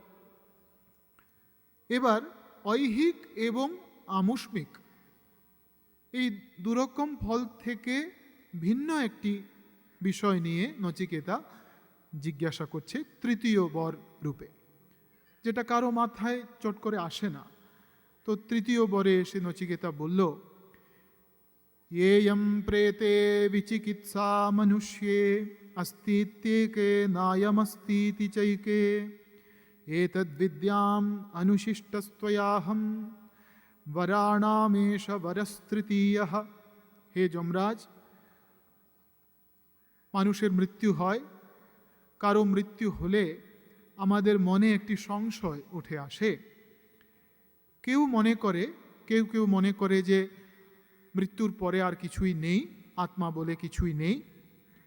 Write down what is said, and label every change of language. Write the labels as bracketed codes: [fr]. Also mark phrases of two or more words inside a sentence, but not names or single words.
[bn] এবার ঐহিক এবং আমুষ্মিক এই দুরকম ফল থেকে ভিন্ন একটি বিষয় নিয়ে নচিকেতা জিজ্ঞাসা করছে তৃতীয় বর রূপে, যেটা কারো মাথায় চট করে আসে না। তো তৃতীয় বরে এসে নচিকেতা বলল, [sa] येयं प्रेते विचिकित्सा मनुष्ये अस्तीत्येके नायमस्तीति चैके एतद्विद्याम् अनुशिष्टस्त्वयाहं वराणामेष वरस्तृतीयः। [bn] হে যমরাজ, মানুষের মৃত্যু হয়, কারো মৃত্যু হলে আমাদের মনে একটি সংশয় উঠে আসে। কেউ মনে করে যে মৃত্যুর পরে আর কিছুই নেই, আত্মা বলে কিছুই নেই।